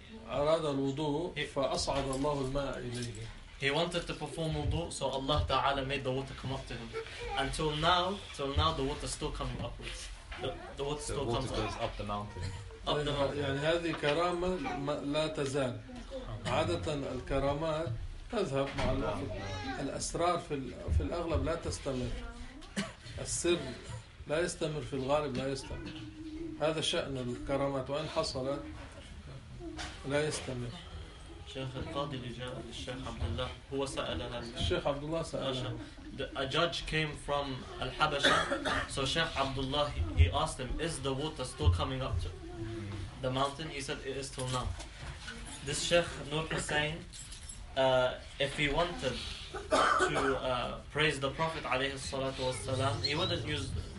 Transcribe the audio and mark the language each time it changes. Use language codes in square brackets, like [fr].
[ar] أراد الوضوء فأصعد الله الماء إليه. [en] He wanted to perform wudu, so Allah Ta'ala made the water come up to him. Until now, the water still coming upwards. The water still comes up. The water goes up the mountain. Up the mountain. [ar] يعني هذه كرامة لا تزال. عادة الكرامات تذهب مع الوقت. الأسرار في الأغلب لا تستمر. السر لا يستمر في الغالب لا يستمر. هذا شأن الكرامات وإن حصلت لا يستمر. شيخ القاضي جاء للشيخ عبد الله هو سأل هذا. الشيخ عبد الله سأل. [en] A judge came from Al-Habasha, so Sheikh Abdullah, he asked him, is the water still coming up to the mountain? He said, it is till now. This Sheikh Nur Hussain, if he wanted to praise the Prophet [ar] عليه الصلاة والسلام, [en] he wouldn't use